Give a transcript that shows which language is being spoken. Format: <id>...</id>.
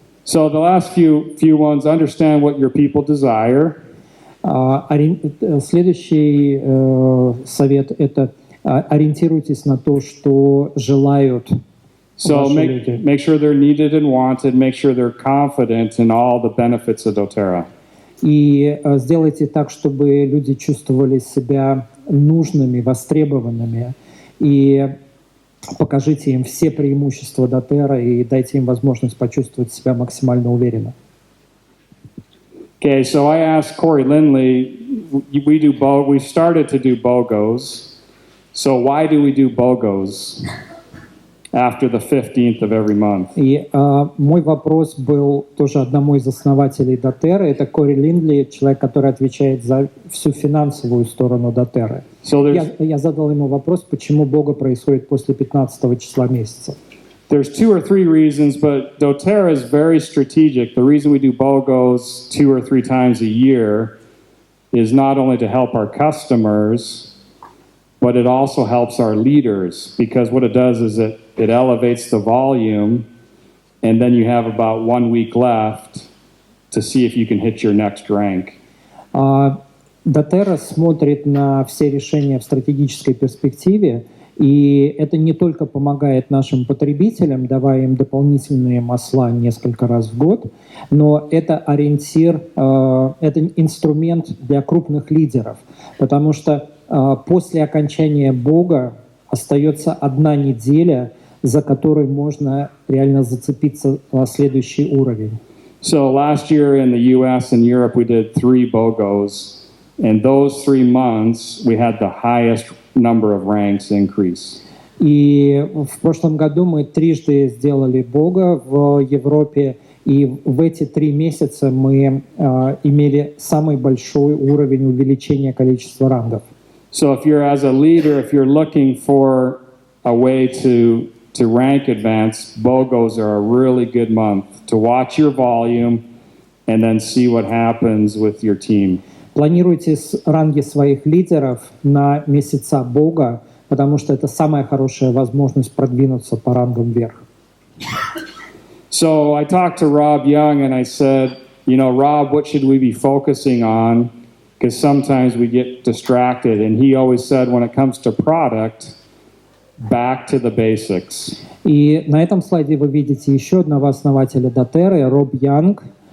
<en>So the last few ones, understand what your people desire.</en> <ru>Следующий совет — это ориентируйтесь на то, что желают</ru> <en>So</en> <ru>ваши люди.</ru> <en>make sure they're needed and wanted. Make sure they're confident in all the benefits of doTERRA.</en> <ru>И сделайте так, чтобы люди чувствовали себя нужными, востребованными. И покажите им все преимущества doTERRA и дайте им возможность почувствовать себя максимально уверенно.</ru> <en>Okay, so I asked Corey Lindley, we started to do BOGOs. So why do we do BOGOs after the 15th of every month?</en> <ru>И мой вопрос был тоже одному из основателей doTERRA. Это Кори Линдли, человек, который отвечает за всю финансовую сторону doTERRA.</ru> <en>So</en> <ru>Я задал ему вопрос, почему Бога происходит после 15 числа месяца.</ru> <en>there's 2 or 3 reasons, but doTERRA is very strategic. The reason we do BOGOs 2 or 3 times a year is not only to help our customers, but it also helps our leaders, because what it does is it elevates the volume, and then you have about 1 week left to see if you can hit your next rank.</en> <ru>doTERRA смотрит на все решения в стратегической перспективе, и это не только помогает нашим потребителям, давая им дополнительные масла несколько раз в год, но это ориентир, это инструмент для крупных лидеров, потому что после окончания Бога остается 1 неделя, за которой можно реально зацепиться на следующий уровень.</ru> <en>So last year in the US and Europe we did 3 BOGOs. In those 3 months, we had the highest number of ranks increase.</en> <ru>И в прошлом году мы 3 сделали Бога в Европе, И в эти 3 месяца мы имели самый большой уровень увеличения количества рангов.</ru> <en>So if you're as a leader, if you're looking for a way to rank advance, BOGOs are a really good month to watch your volume and then see what happens with your team.</en> <ru>Планируйте ранги своих лидеров на месяца Бога, потому что это самая хорошая возможность продвинуться по рангам вверх.</ru> <en>So I talked to Rob Young and I said, you know, Rob, what should we be focusing on? Because sometimes we get distracted. And he always said, when it comes to product, back to the basics.</en> <ru>И на этом слайде вы видите еще одного основателя доTERRA, Роб Янг.</ru>